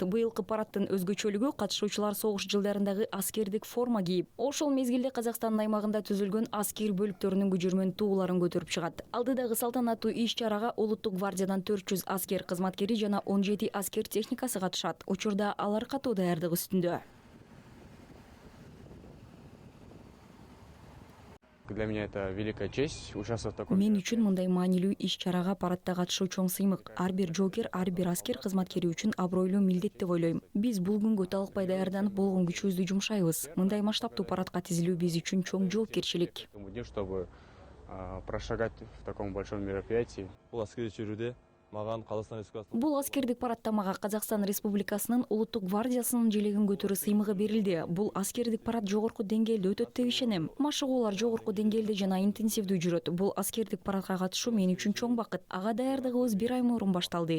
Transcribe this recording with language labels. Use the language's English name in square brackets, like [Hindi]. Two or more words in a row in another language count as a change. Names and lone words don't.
[Kyrgyz] Быйылкы парадтын өзгөчөлүгү катышуучулар согуш жылдарындагы аскердик форма кийип, ошол мезгилде Казакстандын аймагында түзүлгөн аскер бөлүктөрүнүн күжүрмөн тууларын көтөрүп чыгат. Алдыдагы салтанаттуу иш-чарага Улуттук гвардиядан 400 аскер кызматкери жана 17 аскер техникасы катышат. Учурда алар катуу даярдык үстүндө. [Russian] Для меня это великая честь участвовать в таком. [Kyrgyz] Мен үчүн мындай маанилүү иш-чарага парадта катышуу чоң сыймык. Ар бир жоокер, ар бир аскер кызматкери үчүн абройлуу милдет деп ойлойм. Биз бул күнгө талыкпай даярданып, болгон күчүбүздү жумшайбыз. Мындай масштабтуу парадка тизилүү биз үчүн чоң жоопкерчилик. [Russian] Чтобы прошагать в таком большом мероприятии. [Kyrgyz] Бул аскердик чөйрөдө маган Казакстан Республикасынын Бул аскердик парадта мага Казакстан Республикасынын Улуттук гвардиясынын желегин көтөрүү сыймыгы берилди. Бул аскердик парад жогорку деңгээлде өтөт деп ишенем. Машыгуулар жогорку деңгээлде жана интенсивдүү жүрөт. Бул аскердик парадка катышуу мен үчүн чоң бакыт. Ага даярдыгыбыз 1 ай мурун башталды.